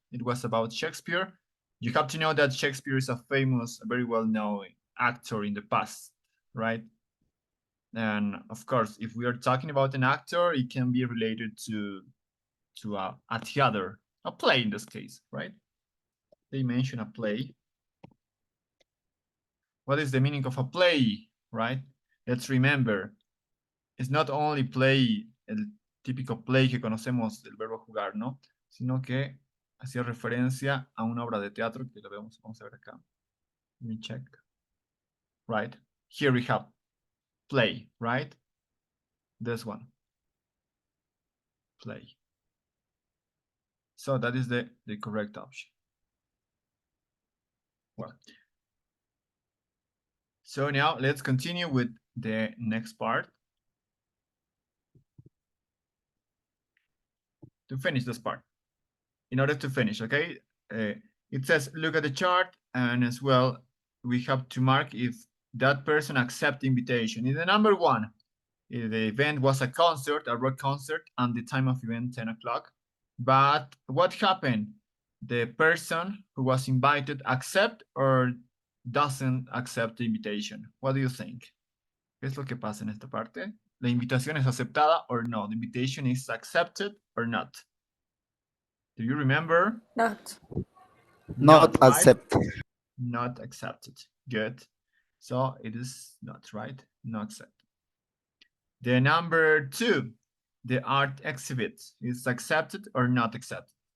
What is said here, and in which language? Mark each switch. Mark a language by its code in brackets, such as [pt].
[en] It was about Shakespeare. You have to know that Shakespeare is a famous, very well-known actor in the past, right? And of course, if we are talking about an actor, it can be related to a theater, a play in this case, right? They mention a play. What is the meaning of a play, right? Let's remember, it's not only play, [es] el típico play que conocemos del verbo jugar, ¿no? Sino que hacía referencia a una obra de teatro que lo vemos, vamos a ver acá. [en] Let me check. Right, here we have play, right? This one, play. So that is the correct option. Well, so now let's continue with the next part. To finish this part, in order to finish, okay? It says, look at the chart, and as well, we have to mark if that person accepts the invitation. In the number 1, the event was a concert, a rock concert, and the time of event 10 o'clock. But what happened? The person who was invited accept or doesn't accept the invitation. What do you think? [es] ¿Qué es lo que pasa en esta parte? ¿La invitación es aceptada or no? [en] The invitation is accepted or not? Do you remember? Not. Not right? accepted. Not accepted. Good. So it is not, right? Not accepted. The number 2, the art exhibit, is accepted or not accepted?